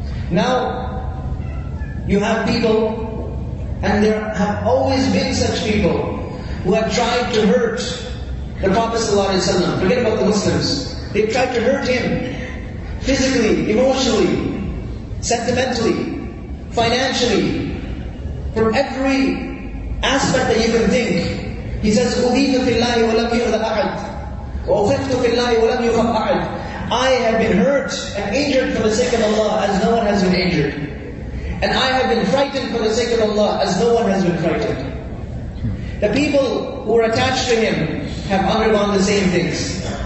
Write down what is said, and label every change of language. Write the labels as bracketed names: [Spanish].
[English] Now, you have people, and there have always been such people, who have tried to hurt the Prophet ﷺ. Forget about the Muslims. They've tried to hurt him physically, emotionally, sentimentally, financially, from every aspect that you can think. He says, [Arabic] أُذِيتُ فِي اللَّهِ وَلَمْ يُؤْذَ أَحَدٍ وَأُخِفْتُ فِي اللَّهِ وَلَمْ يُخَفْ أَحَدٍ. [English] I have been hurt and injured for the sake of Allah as no one has been injured. And I have been frightened for the sake of Allah as no one has been frightened. The people who are attached to him have undergone the same things.